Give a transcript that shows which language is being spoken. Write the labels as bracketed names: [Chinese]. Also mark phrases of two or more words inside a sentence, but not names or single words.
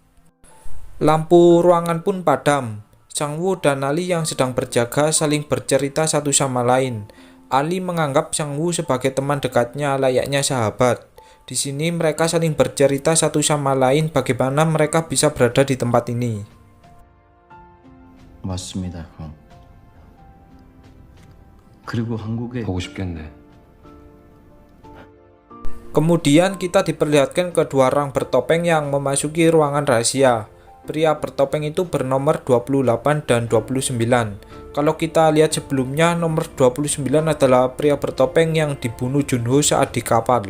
[Indonesian] Lampu ruangan pun padam. Sang-woo dan Ali yang sedang berjaga saling bercerita satu sama lain. Ali menganggap Sang-woo sebagai teman dekatnya layaknya sahabat. Di sini mereka saling bercerita satu sama lain bagaimana mereka bisa berada di tempat ini. [Korean] 맞습니다, 형. 그리고 한국에 보고 싶겠네. [Indonesian] Kemudian kita diperlihatkan kedua orang bertopeng yang memasuki ruangan rahasia. Pria bertopeng itu bernomor 28 dan 29. Kalau kita lihat sebelumnya, nomor 29 adalah pria bertopeng yang dibunuh Junho saat di kapal.